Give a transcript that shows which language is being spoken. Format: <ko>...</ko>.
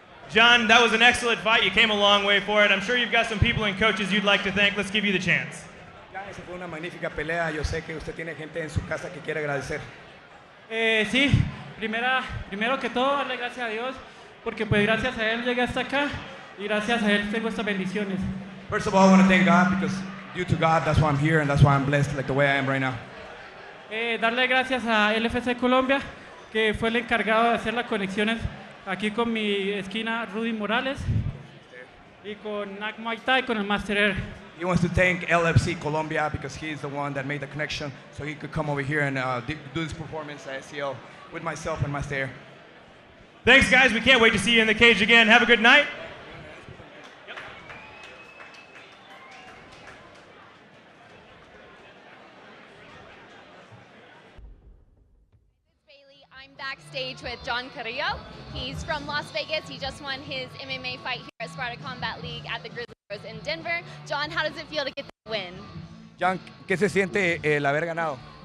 <en>John, that was an excellent fight. You came a long way for it. I'm sure you've got some people and coaches you'd like to thank. Let's give you the chance.</en> <es>Esa fue una magnífica pelea. Yo sé que usted tiene gente en su casa que quiere agradecer. Sí, primero que todo darle gracias a Dios porque pues gracias a Él llegué hasta acá y gracias a Él tengo estas bendiciones.</es> <en>First of all, I want to thank God because due to God, that's why I'm here and that's why I'm blessed like the way I am right now.</en> <es>Darle gracias a LFC Colombia que fue el encargado de hacer las conexiones aquí con mi esquina Rudy Morales y con Nak Muay Thai con el Master Air.</es> <en>He wants to thank LFC Colombia because he's the one that made the connection so he could come over here and do this performance at SCL with myself and Master Air. Thanks, guys. We can't wait to see you in the cage again. Have a good night. I'm backstage with John Carrillo. He's from Las Vegas. He just won his MMA fight here at Sparta Combat League at the Grizzly Bros in Denver. John, how does it feel to get the win?</en> <es>John, ¿qué se siente el haber ganado?</es>